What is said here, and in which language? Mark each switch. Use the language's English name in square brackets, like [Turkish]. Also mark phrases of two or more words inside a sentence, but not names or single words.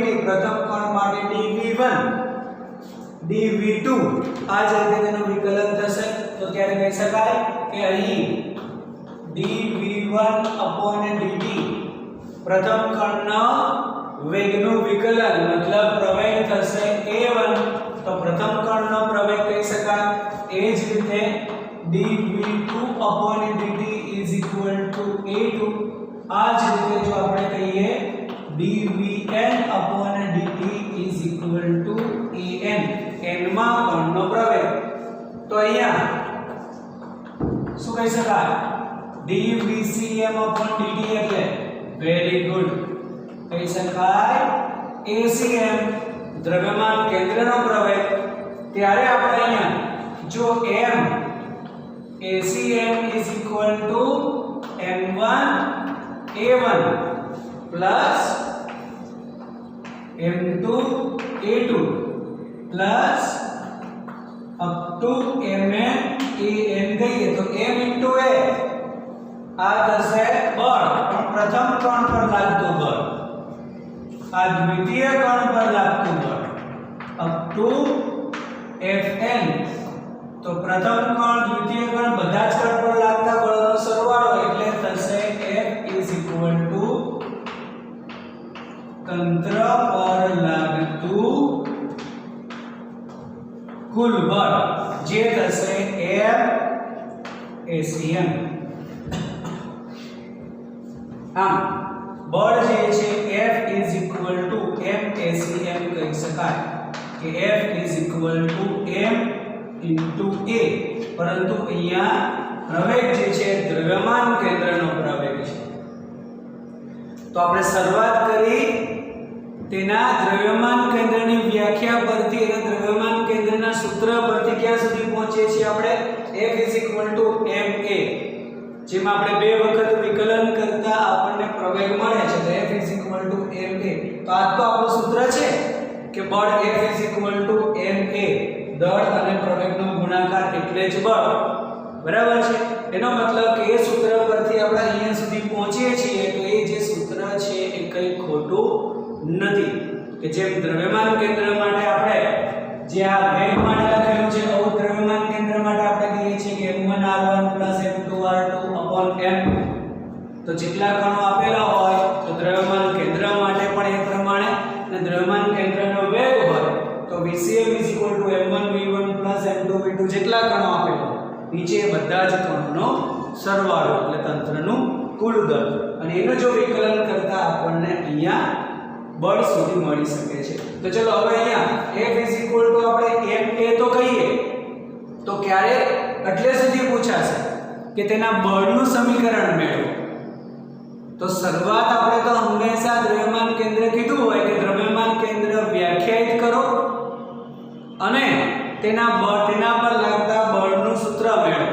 [Gujarati] પ્રથમ કણ માટે dV1 dV2 આ જ રીતે તેનું વિકલન થશે તો ત્યારે કહી શકાય કે અહીં dV1/dt પ્રથમ કણના વેગનું વિકલન મતલબ પ્રવેગ થશે a1, તો પ્રથમ કણનો પ્રવેગ કહી શકાય. એ જ રીતે dV2/dt [English] is equal to [Gujarati] a2. આ જ રીતે જો આપણે કહીએ dVn/dt [English] is equal to [Gujarati] an, n માં કણનો પ્રવેગ. તો અહીંયા શું કહી શકાય dVCM/dt એટલે [English] very good [Gujarati] કહી શકાય ACM દ્રવ્યમાન કેન્દ્રનો પ્રવેગ, ત્યારે આપણે અહીંયા જો m ACM [English] is equal to [Gujarati] m1 a1 plus m2 a2 [English] plus up to [Gujarati] mn an કહીએ તો m into a આ થશે બળ, પણ પ્રથમ કણ પર લાગતું બળ, આ દ્વિતીય કણ પર લાગતું બળ [English] up to [Gujarati] fn. તો પ્રથમ કણ દ્વિતીય કણ બધા જ કણ પર લાગતા બળનો સરવાળો એટલે થશે F [English] is equal to [Gujarati] તંત્ર પર લાગતું કુલ બળ જે થશે F ACM. આમ બળ જે છે F [English] is equal to [Gujarati] M ACM કહી શકાય કે F [English] is equal to [Gujarati] M into A, પરંતુ અહીંયા પ્રવેગ જે છે દ્રવ્યમાન કેન્દ્રનો પ્રવેગ છે. તો આપણે શરૂઆત કરી તેના દ્રવ્યમાન કેન્દ્રની વ્યાખ્યા પરથી અને દ્રવ્યમાન કેન્દ્રના સૂત્ર પરથી ક્યાં સુધી પહોંચીએ છીએ આપણે F [English] is equal to [Gujarati] ma, જેમાં આપણે બે વખત વિકલન કરતા આપણને પ્રવેગ મળે છે તો F [English] is equal to [Gujarati] ma. તો આ તો આપણું સૂત્ર છે કે બળ F [English] is equal to [Gujarati] ma, દળ અને પ્રવેગનો ગુણાકાર એટલે જ બળ, બરાબર છે. એનો મતલબ કે એ સૂત્ર પરથી આપણે અહીંયા સુધી પહોંચીએ છીએ તો એ જે સૂત્ર છે એ કંઈ ખોટું નથી. કે જેમ દ્રવ્યમાન કેન્દ્ર માટે આપણે જે આ વેગ માટે લખેલું છે આવું દ્રવ્યમાન કેન્દ્ર માટે આપણે કહીએ છીએ કે m1r1 m2r2 m. તો જેટલા કણો આપેલા હોય તો દ્રવ્યમાન કેન્દ્ર માટે પણ એ પ્રમાણે, અને દ્રવ્યમાન કેન્દ્રનો વેગ હોય તો VCM [English] is equal to [Gujarati] m1 v1 m2 v2 જેટલા કણો આપેલા નીચે બધા જ કણોનો સરવાળો એટલે તંત્રનું કુલ દળ, અને એનું જો વિકલન કરતા આપણને અહીંયા બળ સુધી મળી શકે છે. તો ચલો હવે અહીંયા F [English] is equal to [Gujarati] આપણે ma તો કહીએ તો ક્યારે એટલે સુધી પૂછાશે કે તેના બળનું સમીકરણ મેળવો. તો શરૂઆત આપણે તો હંમેશા દ્રવ્યમાન કેન્દ્ર કીધું હોય કે દ્રવ્યમાન કેન્દ્ર વ્યાખ્યાયિત કરો અને તેના પર લાગતા બળનું સૂત્ર મેળવો.